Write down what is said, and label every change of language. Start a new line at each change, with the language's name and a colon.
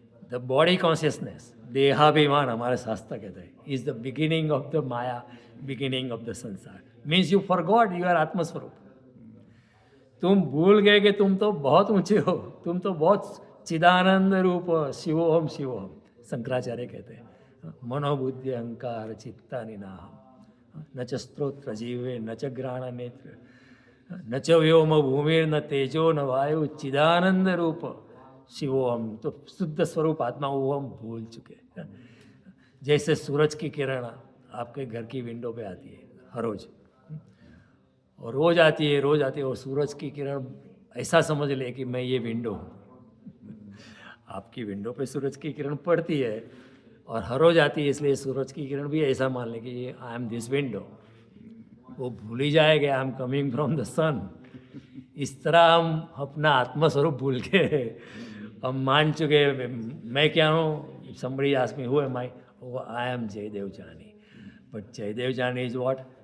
English: The body consciousness, Dehabhiman,
Hindi: हमारे शास्त्र कहते हैं,
English: is the beginning of the Maya, beginning of the sansar. Means you forgot you are atmaswarup.
Hindi: तुम भूल गए कि तुम तो बहुत ऊंचे हो, तुम तो बहुत चिदानंद रूप शिवोहम शिवोहम, शंकराचार्य कहते हैं।
Sanskrit: मनोबुद्धि अहंकार चित्ता निनाहम, न च स्त्रोत्र जीवे न च घ्राण नेत्र न च व्योम भूमिर न तेजो न वायु चिदानंद रूप शिवोहम।
Hindi: तो शुद्ध स्वरूप आत्मा वो हम भूल चुके हैं। जैसे सूरज की किरण आपके घर की विंडो पे आती है हर रोज, और रोज आती है रोज आती है, और सूरज की किरण ऐसा समझ ले कि मैं ये विंडो हूँ। आपकी विंडो पे सूरज की किरण पड़ती है और हर रोज आती है, इसलिए सूरज की किरण भी ऐसा मान ले कि ये
English: I am this window.
Hindi: वो भूल ही जाएगा
English: I am coming from the sun.
Hindi: इस तरह हम अपना आत्मस्वरूप भूल के हम मान चुके मैं क्या हूँ।
English: somebody asked me who am I? Oh, I am Jaidev Jani. But Jaidev Jani is what?